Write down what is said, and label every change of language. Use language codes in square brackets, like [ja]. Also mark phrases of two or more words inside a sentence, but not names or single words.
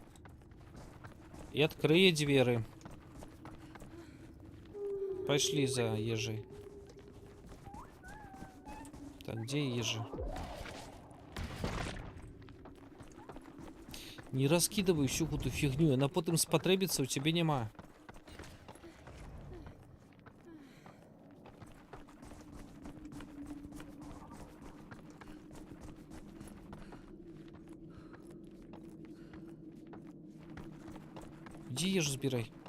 [be] І адкрые дзверы. Пайшлі за ежай. Так, дзе ежа? [ru] Не раскидывай всю эту фигню, она потом спотребится, у тебя нема. Иди ешь, забирай.